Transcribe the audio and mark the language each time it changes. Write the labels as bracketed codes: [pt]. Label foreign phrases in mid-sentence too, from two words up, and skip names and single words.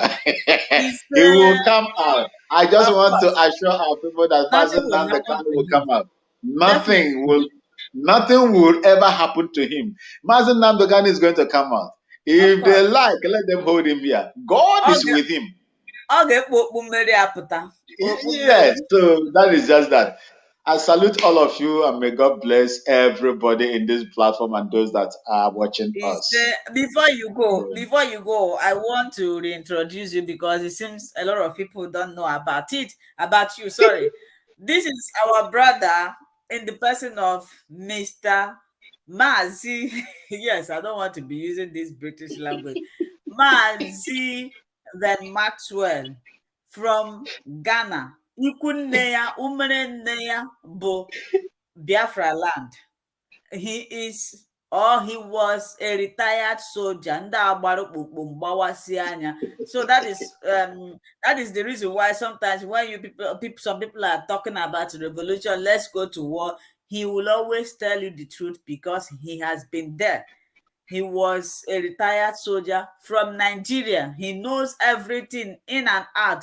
[en] He will come out. I just want to assure our people that Nothing Mazen will happen Nandekano to will him. come out. Definitely. Nothing will ever happen to him. Mazen Nandekano is going to come out. Of If they course. like, let them hold him here. God is with him. [ig] Ọ ga-ekpu okpu mmeri apụta. Okpu mmeri. [en] Yes, so that is just that. I salute all of you and may God bless everybody in this platform and those that are watching us. Before you go, I want to reintroduce you because it seems a lot of people don't know about you, sorry. This is our brother in the person of Mr. Mazi. Yes, I don't want to be using this British language. Mazi then Maxwell from Ghana. [ig] Ikunne ya, umere nne ya bụ Biafra land. [en] He was a retired soldier. [ig] Ndị agbara okpukpo mgbawasị anya. [en] So that is the reason why sometimes when some people are talking about revolution, let's go to war, he will always tell you the truth because he has been there. He was a retired soldier from Nigeria. He knows everything in and out.